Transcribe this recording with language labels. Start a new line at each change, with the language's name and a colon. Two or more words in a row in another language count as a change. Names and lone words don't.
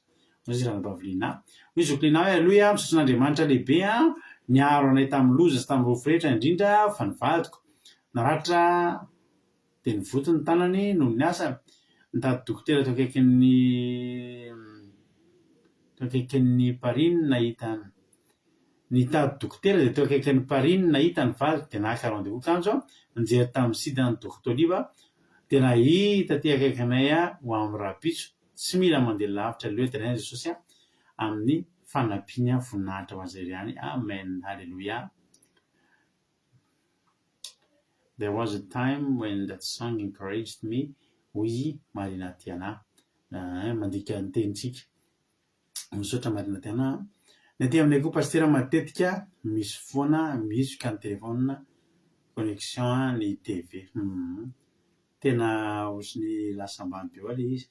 Malagasy: Izy raha baviliana hoy zokolina hoe aleloia misosin'Andriamanitra lehibe niaro anay tamin'ny loza sy tamin'ny roforehetra indrindra fa nivadiko naratra dia nivoto ny tanany noho ny asa nitady dokotera teo akaikin'ny Parine nahita nitady dokotera dia teo akaikin'ny Parine nahita ny vadiko dia naka rendez-vous kanjo nijery tamin'ny site ny Doctolive dia nahita ty akaikinay ho amin'ny rapitso. Tsy mila mandeha lavitra aleloia tenay Jesosy amin'ny fanampiana voninahitra ho azy ihany. Amen. Halleluia.
English: There was a time when that song encouraged me.
Malagasy: Oui, Marina Tiana. Mandika ny tenintsika. Misaotra Marina Tiana. Natỳ aminay koa pastera matetika misy foana misy ka ny telefona connexion ny TV. Tena osiny lasa ambany be le izy.